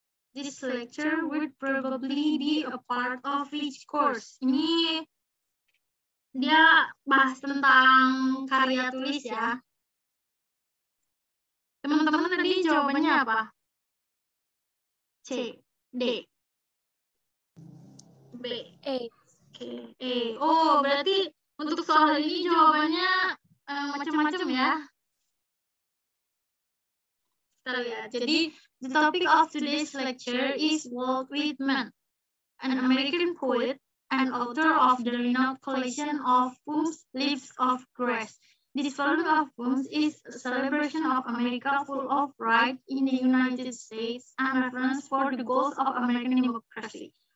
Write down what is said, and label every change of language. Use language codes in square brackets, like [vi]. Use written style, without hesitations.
[en] This lecture would probably be a part of which course? [id] Ini dia bahas tentang karya tulis ya. Teman-teman tadi jawabannya apa? C, D, B. Oke. Oh, berarti untuk soal ini jawabannya macam-macam ya. Kita lihat. [en] Jadi, the topic of today's lecture is Walt Whitman, an American poet and author of the renowned collection of poems, Leaves of Grass. This volume of poems is a celebration of America full of pride in the United States and reference for the goals of American democracy.